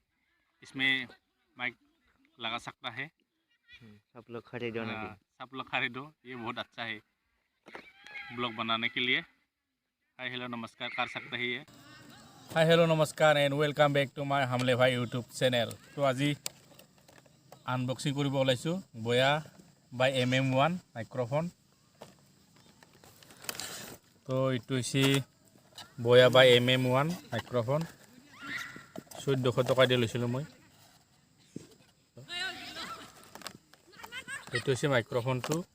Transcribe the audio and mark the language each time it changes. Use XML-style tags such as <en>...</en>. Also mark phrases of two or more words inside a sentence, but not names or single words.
<hi>इसमें माइक लगा सकता है। सब लोग खरीदो ना कि सब लोग खरीदो, ये बहुत अच्छा है ब्लॉग बनाने के लिए।</hi> <en>hi hello</en> <hi>नमस्कार कर सकते हैं ये।</hi> <en>hi hello</en> <hi>नमस्कार</hi> <en>and welcome back to my</en> <hi>हमले भाई</hi> <en>YouTube channel.</en> <hi>तो आज</hi> <as>আনবক্সিং কৰিব ওলাইছোঁ বয়া বাই MM1 মাইক্ৰফোন। তো এইটো হৈছে বয়া বাই MM1 মাইক্ৰফোন। 1400 টকা দি লৈছিলোঁ মই। এইটো হৈছে মাইক্ৰফোনটো।</as>